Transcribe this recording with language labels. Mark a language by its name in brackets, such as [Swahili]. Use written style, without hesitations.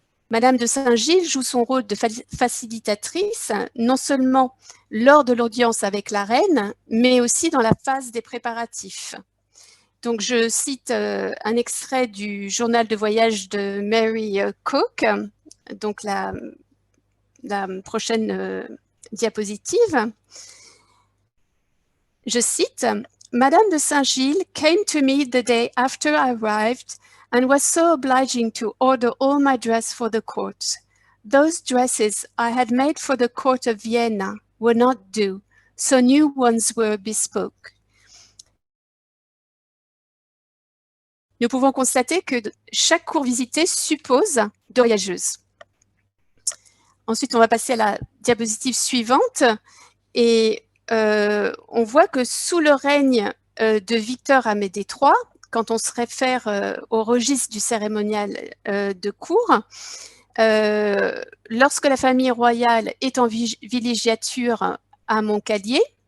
[French] Madame de Saint-Gilles joue son rôle de facilitatrice, non seulement lors de l'audience avec la reine, mais aussi dans la phase des préparatifs. Donc, je cite un extrait du journal de voyage de Mary Coke, donc la prochaine diapositive. Je cite, [English] « Madame de Saint-Gilles came to me the day after I arrived and was so obliging to order all my dress for the court. Those dresses I had made for the court of Vienna were not due, so new ones were bespoke. » [French] Nous pouvons constater que chaque cour visitée suppose deux voyageuses. Ensuite, on va passer à la diapositive suivante et on voit que sous le règne de Victor Amédée III, quand on se réfère au registre du cérémonial de cour, lorsque la famille royale est en villégiature à Montcalier,